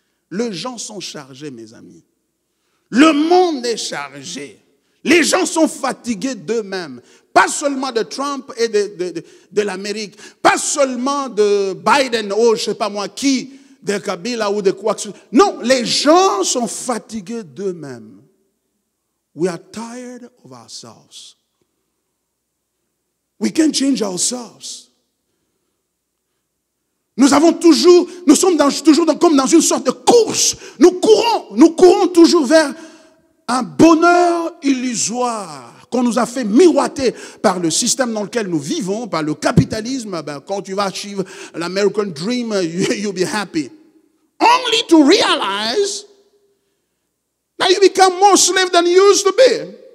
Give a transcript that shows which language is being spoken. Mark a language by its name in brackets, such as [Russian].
[French] Les gens sont chargés, mes amis. Le monde est chargé. Les gens sont fatigués d'eux-mêmes. Pas seulement de Trump et de l'Amérique. Pas seulement de Biden, je ne sais pas moi qui, de Kabila ou de quoi que ce soit. Non, les gens sont fatigués d'eux-mêmes. [English] We are tired of ourselves. We can't change ourselves. [French] Nous sommes toujours comme dans une sorte de course. Nous courons toujours vers un bonheur illusoire qu'on nous a fait miroiter par le système dans lequel nous vivons, par le capitalisme. Quand tu vas suivre l'American Dream, [English] you'll be happy. Only to realize that you become more slave than you used to be.